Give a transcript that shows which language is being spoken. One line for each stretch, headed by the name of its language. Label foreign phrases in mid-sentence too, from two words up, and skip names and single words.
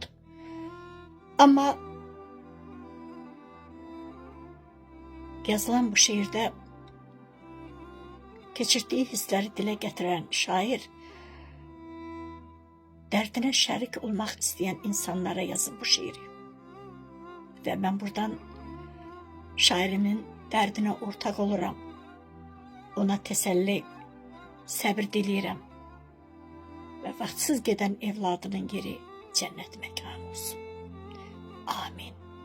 Turkish: Ama yazılan bu şiirde geçirdiği hisleri dile getiren şair, derdine şerik olmak isteyen insanlara yazıp bu şiiri. Ve ben buradan şairimin derdine ortak oluram.
Azerbaijani: Ona teselli, səbir diləyirəm. Və vaxtsız gedən evladının yeri
Turkish: cennet mekanı
Azerbaijani: olsun. Amin.